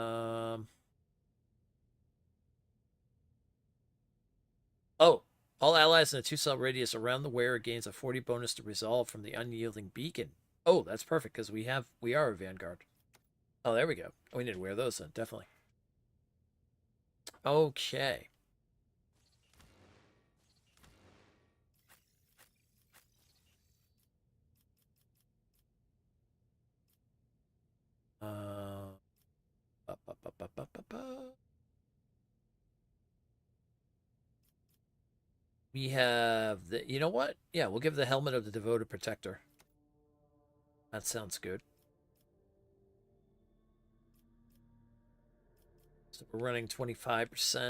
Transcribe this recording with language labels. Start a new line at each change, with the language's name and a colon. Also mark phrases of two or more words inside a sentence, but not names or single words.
English: Oh, all allies in a 2-cell radius around the wearer gains a 40 bonus to resolve from the unyielding beacon. Oh, that's perfect because we are a vanguard. Oh, there we go. Oh, we need to wear those then, definitely. Okay. Ba, ba, ba, ba, ba, ba, ba. We have the, you know what? Yeah, we'll give the helmet of the devoted protector. That sounds good. So we're running 25%.